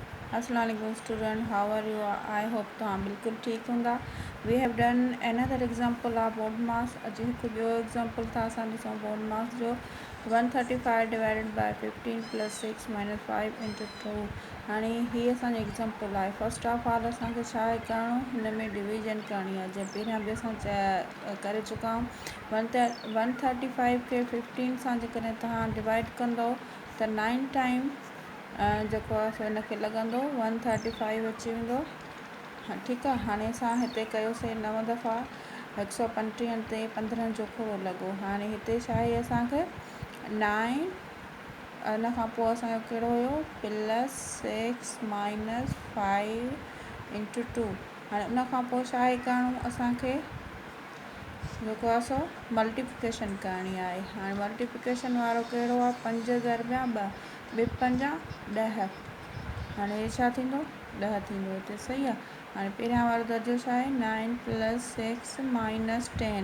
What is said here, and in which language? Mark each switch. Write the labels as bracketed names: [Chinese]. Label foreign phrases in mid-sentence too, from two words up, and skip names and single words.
[Arabic] السلام علیکم स्टूडेंट, [English] How are you? I hope [Sindhi] तव्हां बिल्कुलु ठीकु हूंदा। [English] We have done another example of BODMAS. [Sindhi] अॼु हिकु ॿियो एग्जाम्पल था असां ॾिसूं BODMAS जो। [English] 135 divided by 15 plus 6 minus 5 into 2. [Sindhi] हाणे हीअ असांजी एग्जाम्पल आहे। [English] first of all [Sindhi] असांखे छा आहे करिणो, हिन में डिवीजन करणी आहे। जंहिं पहिरियां बि असां करे चुका आहियूं। 135 खे 15 सां जेकॾहिं तव्हां डिवाइड कंदव त 9 टाइम जेको आहे सो हिनखे लॻंदो 135 अची वेंदो। ठीकु आहे। हाणे असां हिते कयोसीं 9 दफ़ा 135 ते 15 जो खोड़ो लॻो। हाणे हिते छा आहे असांखे 9 उन खां पोइ असांजो कहिड़ो हुयो [English] plus 6 minus 5 into 2. [Sindhi] हाणे उन खां पोइ छा आहे करिणो असांखे जेको आहे सो मल्टीप्लिकेशन करणी आहे। हाणे मल्टीप्लिकेशन वारो कहिड़ो आहे 5 दरमिया 2 ॿिए 5 10। हाणे हे छा थींदो 10 थींदो हिते, सही आहे। हाणे पहिरियां वारो दर्जो छा आहे [English] 9 plus 6 minus 10.